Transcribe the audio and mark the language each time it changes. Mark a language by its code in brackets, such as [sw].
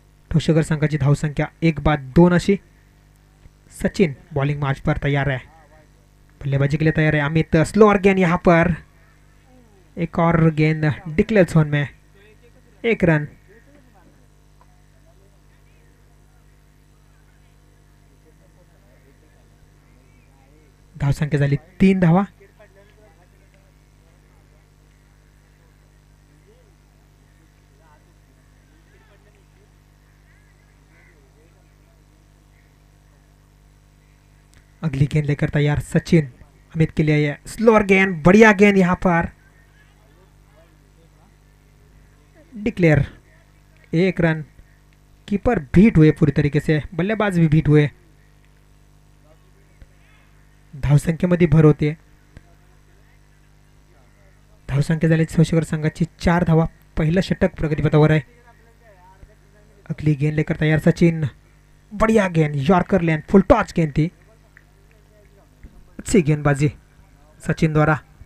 [mr] ठोसेघर संघाची धावसंख्या 1 बाद 2 अशी. [hi] सचिन बॉलिंग मार्च पर तैयार है, बल्लेबाजी के लिए तैयार है. अमित स्लोअर गेंद यहाँ पर. एक और गेंद डिक्लेयर जोन में. 1 रन. [mr] धावसंख्या झाली 3 धावा. [hi] अगली गेंद लेकर तैयार सचिन. अमित के लिए स्लोअर गेंद, बढ़िया गेंद यहाँ पर. डिक्लेयर. 1 रन. कीपर बीट हुए पूरी तरीके से, बल्लेबाज भी बीट हुए. [mr] धावसंख्येमध्ये भर होते. धावसंख्या झाली ठोसेघर संघाची 4 धावा. पहिलं षटक प्रगतीपथावर आहे. [hi] अगली गेंद लेकर तैयार सचिन. बढ़िया गेंद, यॉर्कर लेन, फुल टॉच गेंद थी. अच्छी गेंदबाजी सचिन द्वारा.